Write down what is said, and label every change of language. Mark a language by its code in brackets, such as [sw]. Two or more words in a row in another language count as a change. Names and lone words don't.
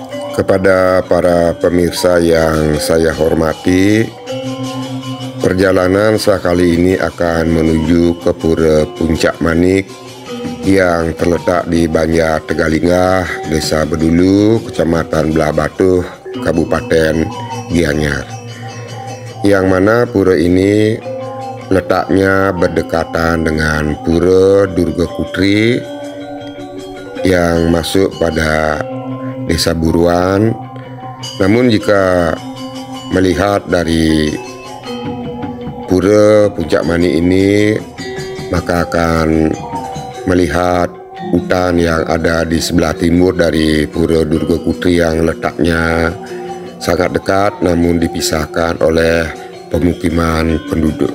[id] Kepada para pemirsa yang saya hormati, perjalanan saya kali ini akan menuju ke Pura Puncak Manik yang terletak di Banjar Tegalinggah, Desa Bedulu, Kecamatan Belah Batuh, Kabupaten Gianyar. Yang mana pura ini letaknya berdekatan dengan Pura Durga Putri yang masuk pada Desa Buruan. Namun jika melihat dari Pura Puncak Manik ini, maka akan melihat hutan yang ada di sebelah timur dari Pura Durga Putri yang letaknya sangat dekat namun dipisahkan oleh pemukiman penduduk.